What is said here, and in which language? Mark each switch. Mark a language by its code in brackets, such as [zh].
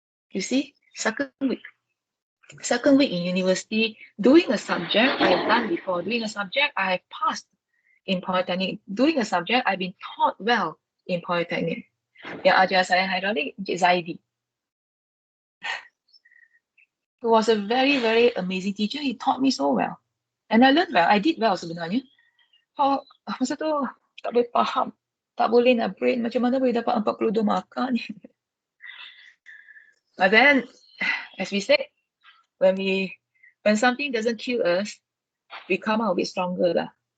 [en] You see, second week in university, doing a subject I have done before, doing a subject I have passed in Polytechnic, doing a subject I've been taught well in Polytechnic. [ms] Yang ajar saya hydraulic, Encik Zaidi. [en] He was a very, very amazing teacher. He taught me so well. And I learned well. I did well sebenarnya. [ms] Masa tu tak boleh faham. Tak boleh nak brain macam mana boleh dapat 42 markah ni. [en] But then, as we said, when something doesn't kill us, we come out a bit stronger lah.